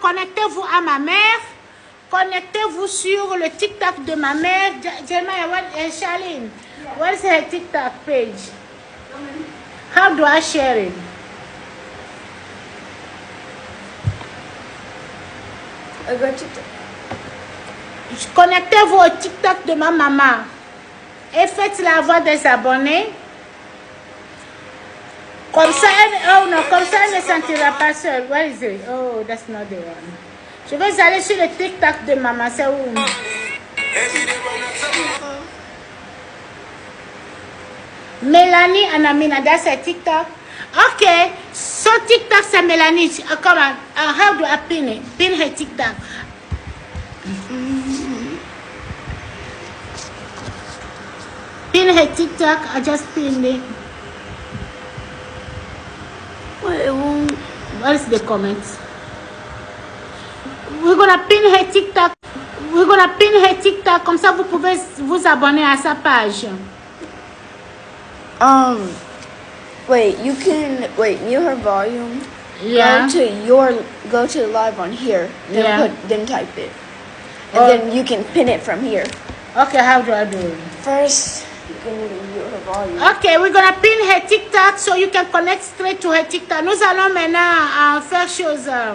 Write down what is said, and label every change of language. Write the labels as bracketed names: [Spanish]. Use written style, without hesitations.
[French] Connectez-vous à ma mère. Connectez-vous sur le TikTok de ma mère. [English] Charlene, what is her TikTok page? How do I share it? [French] Connectez-vous au TikTok de ma maman et faites-la avoir des abonnés. Comme ça, elle ne sentira pas seule. [English] Where is it? Oh, that's not the one. [French] Je vais aller sur le TikTok de maman. C'est où? [English] Mélanie Anamina, that's a TikTok. Okay, so TikTok c'est Mélanie. Come on, how do I pin it? Pin her TikTok. Pin her TikTok. I just pinned it. Well, it won't. What is the comments? We're gonna pin her TikTok. We're gonna pin her TikTok. [French] Comme ça, vous pouvez vous abonner à sa page. [English] Wait, you can mute her volume. Yeah. Go to live on here. Then Yeah. then type it, and then you can pin it from here. Okay, how do I do it? First, you can mute her volume. Okay, we're gonna pin her TikTok so you can connect straight to her TikTok. [French] Nous allons maintenant faire chose.